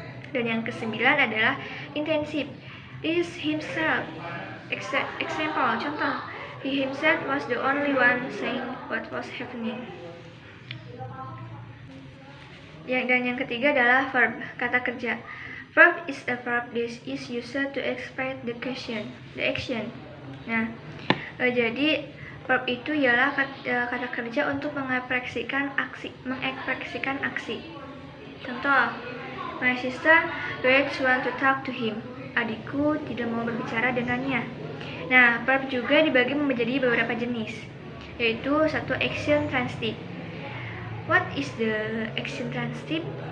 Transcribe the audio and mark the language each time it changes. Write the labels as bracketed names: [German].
[Indonesian] Dan yang kesembilan adalah intensive, [English] is himself. Example, contoh, he himself was the only one saying what was happening. [Indonesian] Dan yang ketiga adalah verb, kata kerja. [English] Verb is a verb that is used to express the action. [Indonesian] Nah, jadi verb itu ialah kata kerja untuk mengekspresikan aksi. [English] Contoh, my sister doesn't want to talk to him. [Indonesian] Adikku tidak mau berbicara dengannya. Nah, verb juga dibagi menjadi beberapa jenis, yaitu satu action transitive. [English] What is the action transitive?